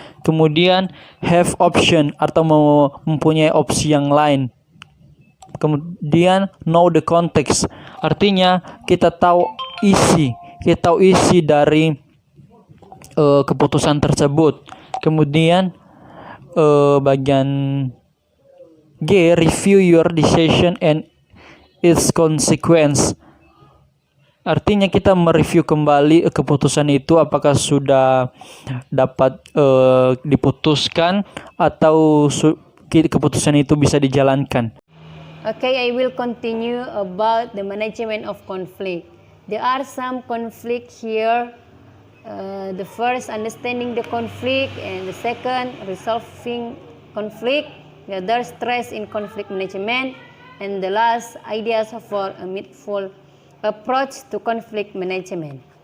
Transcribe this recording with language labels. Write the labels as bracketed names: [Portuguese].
[Indonesian] Kemudian have option atau mempunyai opsi yang lain. Kemudian know the context, artinya kita tahu isi dari keputusan tersebut. [English] Kemudian bagian G, review your decision and its consequence. [Indonesian] Artinya kita mereview kembali keputusan itu apakah sudah dapat diputuskan atau keputusan itu bisa dijalankan. [English] Okay, I will continue about the management of conflict. There are some conflict here. The first, understanding the conflict, and the second, resolving conflict. The third, stress in conflict management, and the last, ideas for a mindful approach to conflict management.